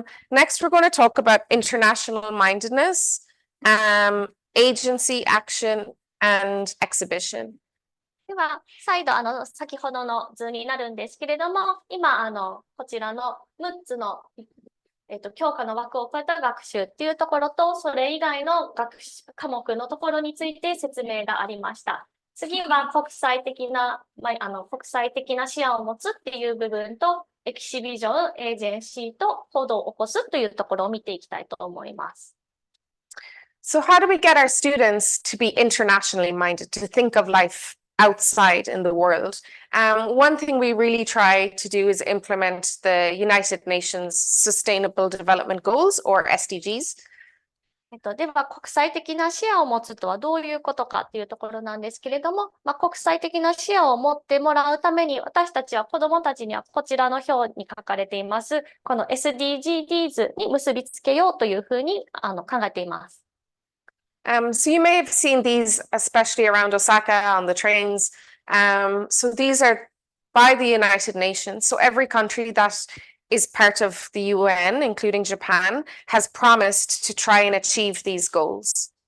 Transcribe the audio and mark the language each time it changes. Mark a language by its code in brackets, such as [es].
[en] Next, we're going to talk about international mindedness, agency, action, and exhibition. [ja] では、再度先ほどの図になるんですけれども、今こちらの6つの教科の枠を超えた学習っていうところと、それ以外の科目のところについて説明がありました。次は国際的な視野を持つっていう部分と、エキシビジョン、エージェンシーと行動を起こすというところを見ていきたいと思います。 [en] So how do we get our students to be internationally minded, to think of life outside in the world? One thing we really try to do is implement the United Nations Sustainable Development Goals, or SDGs. [ja] では、国際的な視野を持つとはどういうことかっていうところなんですけれども、国際的な視野を持ってもらうために、私たちは子どもたちにはこちらの表に書かれています、この SDGs に結びつけようというふうに考えています。 [en] So you may have seen these, especially around Osaka on the trains. So these are by the United Nations. So every country that is part of the UN, including Japan, has promised to try and achieve these goals.